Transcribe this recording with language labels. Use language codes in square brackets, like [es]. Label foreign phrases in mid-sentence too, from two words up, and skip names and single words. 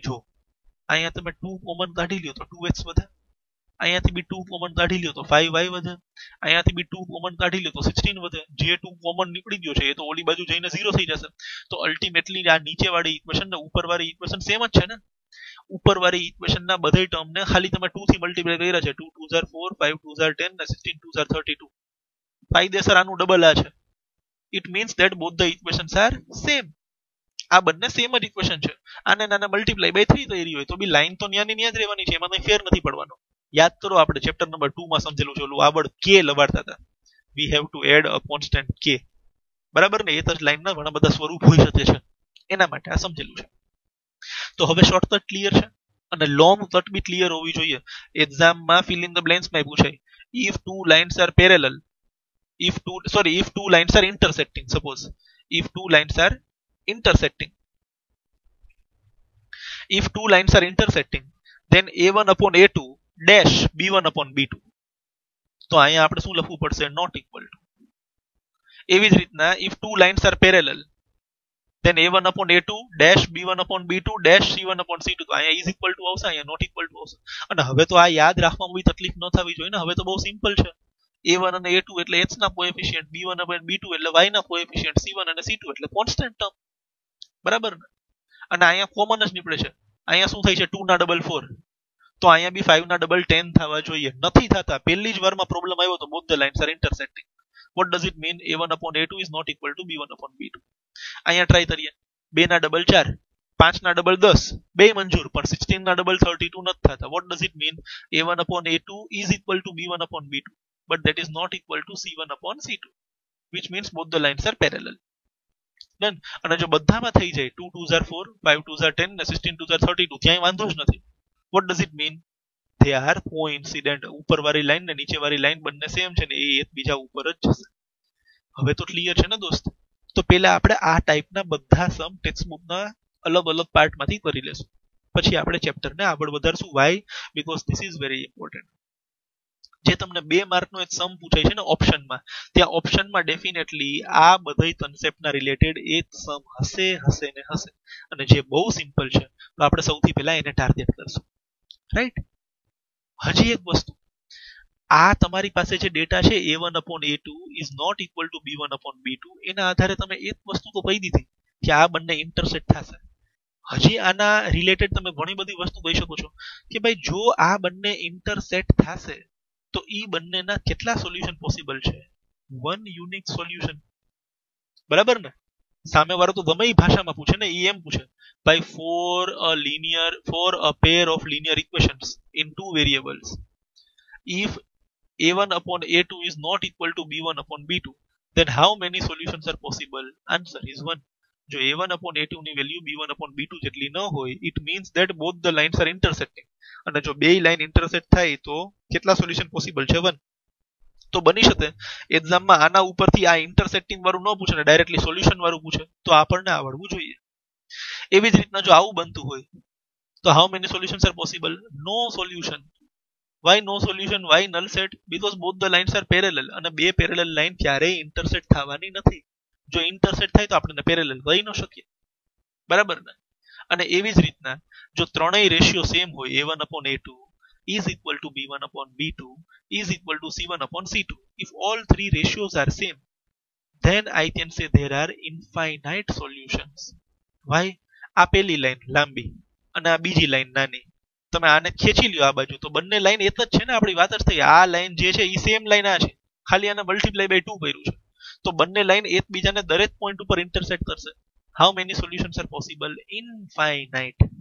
[gu] જો અહીંયા તમે 2 કોમન કાઢી લ્યો તો 2x વધે, અહીંયાથી બી 2 કોમન કાઢી લ્યો તો 5y વધે, અહીંયાથી બી 2 કોમન કાઢી લ્યો તો 16 વધે. જે 2 કોમન નીકળી ગયો છે એ તો ઓલી બાજુ જઈને 0 થઈ જશે. તો અલ્ટિમેટલી આ નીચેવાળી ઇક્વેશન ને ઉપરવાળી ઇક્વેશન સેમ જ છે ને. ઉપરવાળી ઇક્વેશન ના બધા ટર્મ ને ખાલી તમે 2 થી મલ્ટીપ્લાય કર્યા છે. [en] 2 2s are 4, 5 2s are 10 અને 16 2s are 32. [gu] કાયદેસર આનું ડબલ આ છે. [en] it means that both the equations are same. [gu] આ બંને સેમ જ ઇક્વેશન છે. આને નાના [en] multiply by [gu] 3 થઈ રહી હોય તો બી લાઈન તો ન્યાની ન્યા જ રહેવાની છે, એમાં કંઈ ફેર નથી પડવાનો. યાદ કરો આપણે ચેપ્ટર નંબર 2 માં સમજેલું છે, ઓલું આગળ કે લવાડતા હતા. [en] we have to add a constant k. [gu] બરાબર ને? એ તો લાઈનના ઘણા બધા સ્વરૂપ હોઈ શકે છે, એના માટે આ સમજેલું છે. તો હવે શોર્ટકટ ક્લિયર છે અને [en] long cut [gu] બી ક્લિયર હોવી જોઈએ. [en] એક્ઝામમાં fill in the blanks [gu] માં પૂછાય. [en] if two lines are parallel, if two lines are intersecting, suppose if two lines are intersecting, if two lines are intersecting, then a1 upon a2 dash b1 upon b2. [gu] તો અહીંયા આપણે શું લખવું પડશે? [en] not equal to. [gu] એવી જ રીતના [en] if two lines are parallel, then a1 upon a2 dash b1 upon b2 dash c1 upon c2. [gu] તો અહીંયા [en] is equal to [gu] આવશે, અહીંયા [en] not equal to આવશે. [gu] અને હવે તો આ યાદ રાખવામાં બી તકલીફ ન થવી જોઈએ ને. હવે તો બહુ સિમ્પલ છે. a1 અને a2 એટલે x ના કોએફિશિયન્ટ, b1 અને b2 એટલે y ના કોએફિશિયન્ટ, c1 અને c2 એટલે [en] constant term. [gu] બરાબર ને? અને અહીંયા કોમન જ નીકળે છે. અહીંયા શું થાય છે? 2 ના ડબલ 4. તો અહીંયા બી 5 ના ડબલ 10 થવા જોઈએ. નથી થતા. પહેલી જ વારમાં પ્રોબ્લેમ આવ્યો તો [en] both the lines are intersecting. What does it mean? a1 upon a2 is not equal to b1 upon b2. [gu] અહીંયા ટ્રાય કરીએ. 2 ના ડબલ 4, 5 ના ડબલ 10, બે મંજૂર, પણ 16 ના ડબલ 32 નથી થતા. [en] What does it mean? a1 upon a2 is equal to b1 upon b2, but that is not equal to c1 upon c2, which means both the lines are parallel. Done. [gu] અને જો બધામાં થઈ જાય [en] 2 2s are 4, 5 2s are 10 [gu] અને [en] 16 2s are 32, [gu] ક્યાંય વાંધો જ નથી. [en] What does it mean? They are coincident. [gu] ઉપરવાળી લાઈન ને નીચેવાળી લાઈન બંને સેમ છે ને એ એકબીજા ઉપર જ જશે. હવે તો ક્લિયર છે ને દોસ્ત? તો પહેલા આપણે આ ટાઈપના બધા સમ ટેક્સ્ટબુકના અલગ અલગ પાર્ટમાંથી કરી લેશું. પછી આપણે ચેપ્ટરને આગળ વધારશું. [en] Why? Because this is very important. [gu] જે તમને 2 માર્કનો એક સમ પૂછાય છે ને ઓપ્શનમાં, ત્યાં ઓપ્શનમાં ડેફિનેટલી આ બધા કન્સેપ્ટના રિલેટેડ એક સમ હશે ને હશે. અને જે બહુ સિમ્પલ છે તો આપણે સૌથી પહેલા એને ટાર્ગેટ કરશું. રાઈટ? હજી એક વસ્તુ, આ તમારી પાસે જે ડેટા છે [en] a1 upon a2 is not equal to b1 upon b2, [gu] એના આધારે તમે એક વસ્તુ તો કહી દીધી કે આ બંને ઇન્ટરસેક્ટ થશે. હજી આના રિલેટેડ તમે ઘણી બધી વસ્તુ કહી શકો છો કે ભાઈ જો આ બંને ઇન્ટરસેક્ટ થશે તો ઈ બંનેના કેટલા સોલ્યુશન પોસિબલ છે? [en] one unique solution. [gu] બરાબર ને? સામેવાળો તો ગમે એ ભાષામાં પૂછે ને, ઈ એમ પૂછે ભાઈ [en] for a pair of linear equations in two variables, if a1 upon a2 is not equal to b1 upon b2, then how many solutions are possible? Answer is 1. જો a1 upon a2 [gu] ની વેલ્યુ [en] b1 upon b2 [gu] જેટલી ન હોય, [en] it means that both the lines are intersecting. [gu] અને જો બે લાઈન ઇન્ટરસેક્ટ થાય તો કેટલા સોલ્યુશન પોસિબલ છે? 1. તો બની શકે એક્ઝામમાં આના ઉપરથી આ ઇન્ટરસેક્ટિંગ વાળું ન પૂછે ને ડાયરેક્ટલી સોલ્યુશન વાળું પૂછે, તો આપણને આવડવું જોઈએ. એવી જ રીતના જો આવું બનતું હોય તો [en] how many solutions are possible? No solution. Why no solution? Why null set? Because both the lines are parallel. [gu] અને બે પેરેલલ લાઈન ક્યારેય ઇન્ટરસેક્ટ થવાની નથી. જો ઇન્ટરસેક્ટ થાય તો આપણે પેરેલલ કહી ન શકીએ. બરાબર ને? અને એવી જ રીતના જો ત્રણેય રેશિયો સેમ હોય, [en] a1 upon a2 is equal to b1 upon b2 is equal to c1 upon c2, if all three ratios are same, then I can say there are infinite solutions. Why? [gu] આ પેલી લાઈન લાંબી અને આ બીજી લાઈન નાની. તમે આને ખેંચી લ્યો આ બાજુ તો બંને લાઈન એક જ છે ને. આપણી વાત જ થઈ. આ લાઈન જે છે એ સેમ લાઈન આ છે, ખાલી આને [en] multiply by [gu] 2 કર્યું છે. તો બંને લાઈન એકબીજાને દરેક પોઈન્ટ ઉપર ઇન્ટરસેક્ટ કરશે. [en] How many solutions are possible? Infinite.